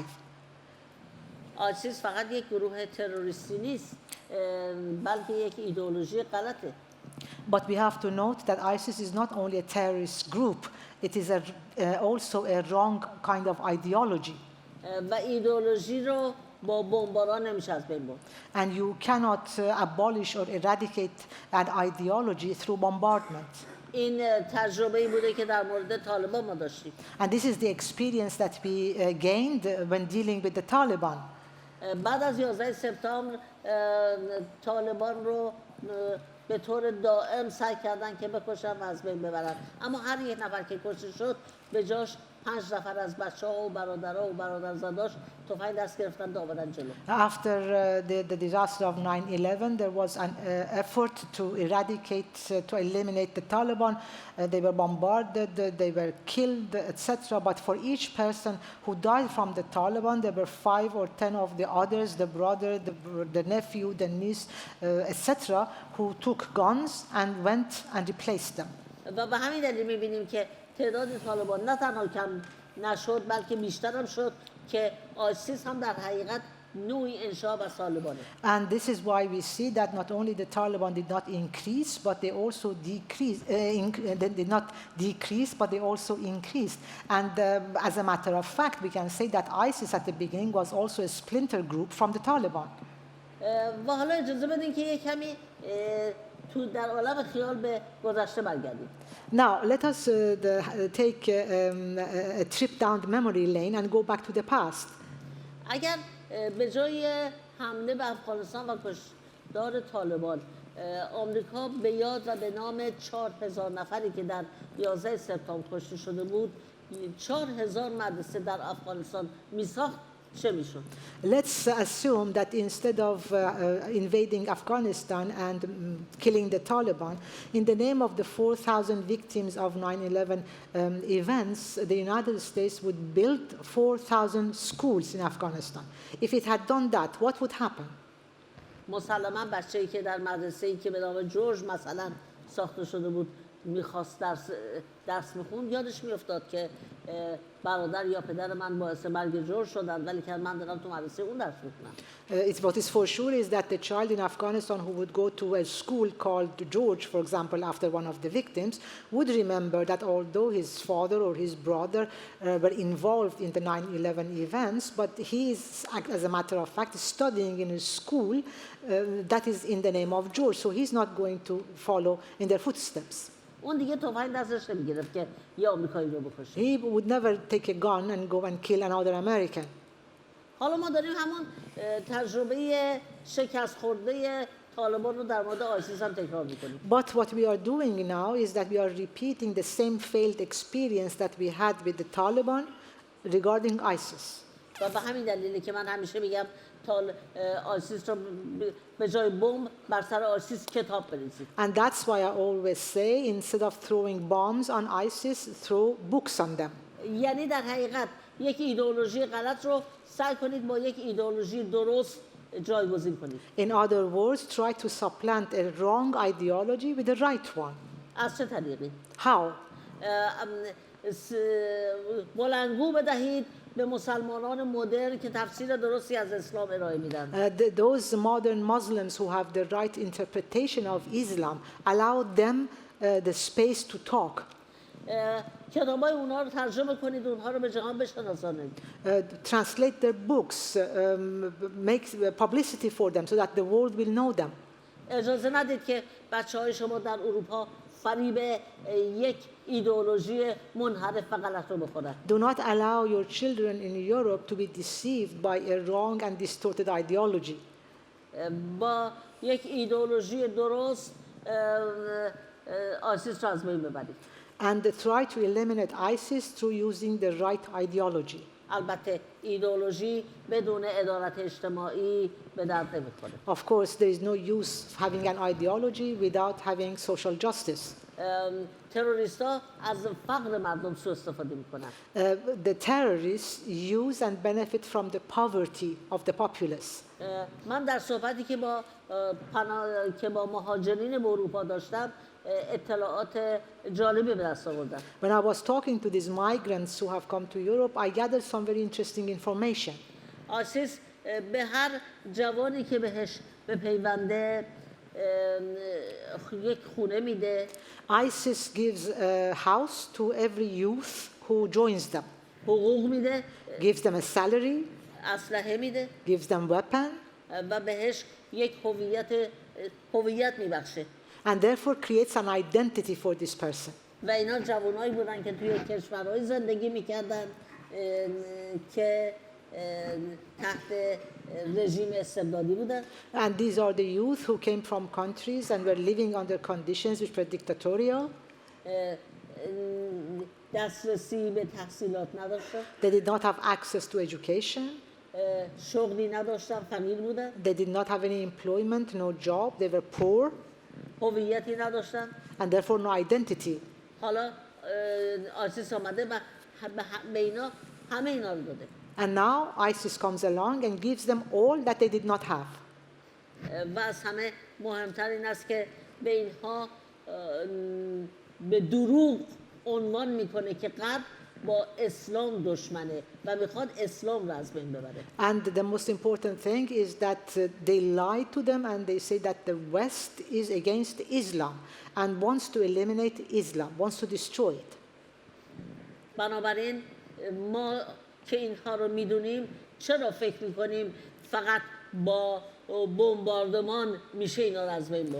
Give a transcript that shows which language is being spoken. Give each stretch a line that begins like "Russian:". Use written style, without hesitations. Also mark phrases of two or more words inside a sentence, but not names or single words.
Persian: آیسیس فقط یک گروه تروریستی نیست بلکه یک ایدئولوژی غلطه.
English: But we have to note that ISIS is not only a terrorist group, it is also a wrong kind of ideology.
Persian: و ایدئولوژی رو با بمباران نمیشه از بین برد.
English: And you cannot abolish or eradicate an ideology through bombardment.
Persian: این تجربه‌ای بوده که در مورد طالبان ما داشتیم.
English: And this is the experience that we gained when dealing with the Taliban.
Persian: بعد از 11 سپتامبر طالبان رو به طور دائم سعی کردن که بکشن و از بین ببرن، اما هر یک نفر که کشته شد به جاش 5 نفر از بچه‌ها و برادرها و برادرزاداش تفنگ دست گرفتن و آوردن جلو.
English: After the disaster of 9/11, there was an effort to eradicate, to eliminate the Taliban. They were bombarded, they were killed, etc. But for each person who died from the Taliban, there were 5 or 10 of the others, the brother, the nephew, the niece, etc., who took guns and went and replaced them.
Persian: و به همین دلیل می‌بینیم که تعداد طالبان نه تنها کم نشد بلکه بیشتر هم شد که آیسیس هم در حقیقت نوعی انشا و طالبانه.
English: And this is why we see that not only the Taliban did not increase, but they also decreased. They did not decrease, but they also increased. And as a matter of fact, we can say that ISIS at the beginning was also a splinter group from the Taliban.
Persian: و حالا اجازه بدین که یک کمی تو در عالم خیال به گذشته برگردیم.
English: Now, let us take a trip down the memory lane and go back to the past.
Persian: اگر به جای حمله به افغانستان و کشتار طالبان آمریکا به یاد و به نام 4000 نفری که در 11 سپتامبر کشته شده بود 4000 مدرسه در افغانستان میساخت چه میشد؟
English: Let's assume that instead of invading Afghanistan and killing the Taliban, in the name of the 4,000 victims of 9/11 events, the United States would build 4,000 schools in Afghanistan. If it had done that, what would happen?
Persian: مسلما بچه‌ای که در مدرسه‌ای که به نام جورج مثلا ساخته شده بود میخواست درس میخوند یادش میافتاد که برادر یا پدر من باعث مرگ جورج شدن ولی که من دارم تو مدرسه اون درس میخونم.
English: What is for sure is that the child in Afghanistan who would go to a school called George, for example, after one of the victims, would remember that although his father or his brother were involved in the 9/11 events, but he is, as a matter of fact, studying in a school that is in the name of George, so he's not going to follow in their footsteps.
Persian: اون دیگه تفنگ دستش نمیگرفت که یه آمریکایی رو بکشه.
English: He would never take a gun and go and kill another American.
Persian: حالا ما داریم همون تجربه شکست خورده طالبان رو در مورد آیسیس هم تکرار میکنیم.
English: But what we are doing now is that we are repeating the same failed experience that we had with the Taliban regarding ISIS.
Persian: و به همین دلیله که من همیشه میگم آیسیس رو به جای بمب بر سر آیسیس کتاب بریزید.
English: And that's why I always say instead of throwing bombs on ISIS, throw books on them.
Persian: یعنی در حقیقت یک ایدئولوژی غلط رو سعی کنید با یک ایدئولوژی درست جایگزین کنید.
English: In other words, try to supplant a wrong ideology with the right one.
Persian: از چه طریقی؟
English: How?
Persian: بلندگو بدهید به مسلمانان مدرن که تفسیر درستی از اسلام ارائه میدن.
English: Those modern Muslims who have the right interpretation of Islam, allow them the space to talk.
Persian: کتابای اونها رو ترجمه کنید، اونها رو به جهان بشناسانید.
English: Translate their books, make publicity for them so that the world will know them.
Persian: اجازه ندید که بچه‌های شما در اروپا فریب یک ایدئولوژی منحرف و غلط رو بخورن.
English: Do not allow your children in Europe to be deceived by a wrong and distorted ideology.
Persian: با یک ایدئولوژی درست آیسیس رو از بین ببرید.
English: And try to eliminate ISIS through using the right ideology.
Persian: البته ایدئولوژی بدون عدالت اجتماعی به درد نمیخوره.
English: Of course, there is no use having an ideology without having social justice.
Persian: تروریست‌ها از فقر مردم سوء استفاده میکنن.
English: The terrorists use and benefit from the poverty of the populace.
Persian: من در صحبتی که با مهاجرین به اروپا داشتم اطلاعات جالبی به دست آوردم.
English: When I was talking to these migrants who have come to Europe, I gathered some very interesting information.
Persian: آیسیس به هر جوانی که بهش بپیونده یک خونه میده.
English: ISIS gives a house to every youth who joins them.
Persian: حقوق میده.
English: Gives them a salary.
Persian: اسلحه میده.
English: Gives them weapon.
Persian: و بهش یک هویت میبخشه.
English: And therefore creates an identity for this person.
Persian: و اینا جوانایی بودن که توی کشورهای زندگی میکردن که تحت رژیم استبدادی بودن.
English: And these are the youth who came from countries and were living under conditions which were dictatorial.
Persian: دسترسی به تحصیلات نداشتن.
English: They did not have access to education.
Persian: شغلی نداشتن، فقیر بودن.
English: They did not have any employment, no job. They were poor.
Persian: هویتی نداشتن.
English: And therefore no identity.
Persian: حالا آیسیس آمده و به اینا همه اینا رو داده.
English: And now ISIS comes along and gives them all that they did not have.
Persian: و از همه مهمتر این است که به اینها به دروغ عنوان میکنه که غرب با اسلام دشمنه و میخواد اسلام رو از بین ببره.
English: And the most important thing is that they lie to them and they say that the West is against Islam and wants to eliminate Islam, wants to destroy it.
Persian: بنابراین ما که اینها رو میدونیم چرا فکر میکنیم فقط با بمباردمان میشه اینا رو از بین برد؟